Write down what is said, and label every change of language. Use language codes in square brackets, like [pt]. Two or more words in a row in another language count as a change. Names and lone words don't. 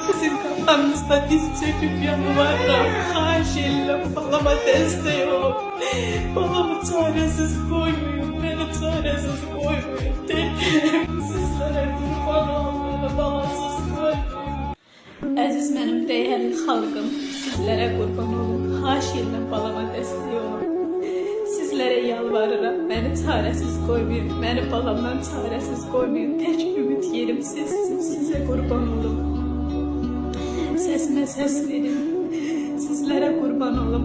[tr] Sizin kafanızda diz çöküp yalvarırım. Haşillah balama destek ol. Balama çaresiz koymayın. Beni çaresiz koymayın. Tekim sizlere kurban olmayın. Balasız koymayın. [az] Əziz mənim değerli xalqım, sizlərə qurban olum. Haşillah balama destek olun. Sizlərə yalvarıram, məni çarəsiz qoymayın, məni balamdan çarəsiz qoymayın. Tək ümid yerim sizsiniz, sizə qurban olum. Səsimə səs verin, sizlərə qurban olum.